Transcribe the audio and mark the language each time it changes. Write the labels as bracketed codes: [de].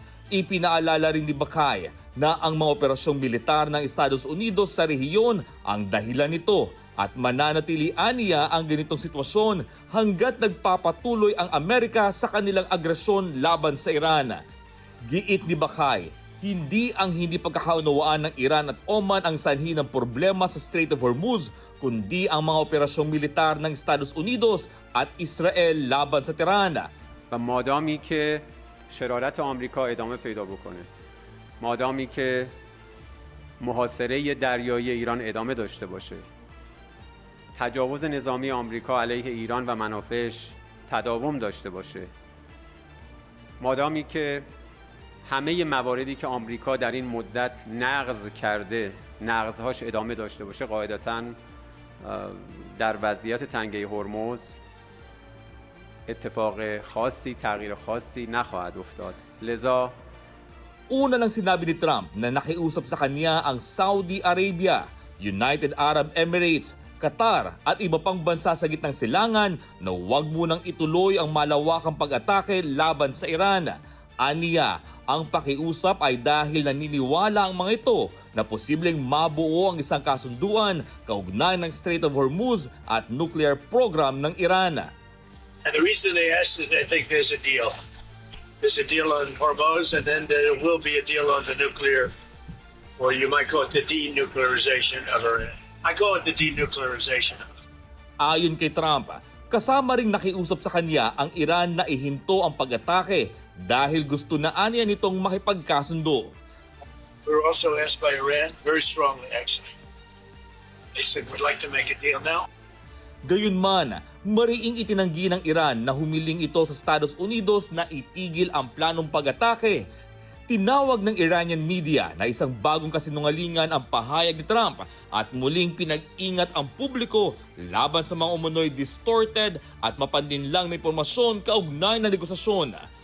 [tl] Ipinaalala rin ni Bakai na ang mga operasyong militar ng Estados Unidos sa rehiyon ang dahilan nito at mananatilian niya ang ganitong sitwasyon hanggat nagpapatuloy ang Amerika sa kanilang agresyon laban sa Iran. Giit ni Bakai, hindi ang hindi pagkakaunawaan ng Iran at Oman ang sanhi ng problema sa Strait of Hormuz, kundi ang mga operasyong militar ng Estados Unidos at Israel laban sa Tehran. [fa] و مادامی که شرارت آمریکا ادامه پیدا بکنه، مادامی که محاصره دریایی ایران ادامه داشته باشه، تجاوز نظامی آمریکا علیه ایران و منافعش تداوم داشته باشه، مادامی که همه مواردی که آمریکا در این مدت نقض کرده نقضهاش ادامه داشته باشه، قاعدتاً در وضعیت تنگه هرمز اتفاق خاصی، تغییر خاصی نخواهد افتاد. لذا [tl] Una nang sinabi ni Trump na nakiusap sa kanya ang Saudi Arabia, United Arab Emirates, Qatar at iba pang bansa sa gitnang silangan na huwag munang ituloy ang malawakang pag-atake laban sa Iran. Aniya, ang pakiusap ay dahil naniniwala ang mga ito na posibleng mabuo ang isang kasunduan kaugnay ng Strait of Hormuz at nuclear program ng Iran. [en] And the reason they asked is they think there's a deal. There's a deal on Hormuz, and then there will be a deal on the nuclear, or you might call it the denuclearization of Iran. I call it the denuclearization. [tl] Ayon kay Trump, kasama ring nakiusap sa kanya ang Iran na ihinto ang pag-atake dahil gusto na aniya nitong makipagkasundo. [en] We were also asked by Iran, very strongly actually. They said, we'd like to make a deal now. [tl] Gayunman, mariing itinanggi ng Iran na humiling ito sa Estados Unidos na itigil ang planong pag-atake. Tinawag ng Iranian media na isang bagong kasinungalingan ang pahayag ni Trump at muling pinag-ingat ang publiko laban sa mga umunoy distorted at mapanlinlang na impormasyon kaugnay ng negosasyon.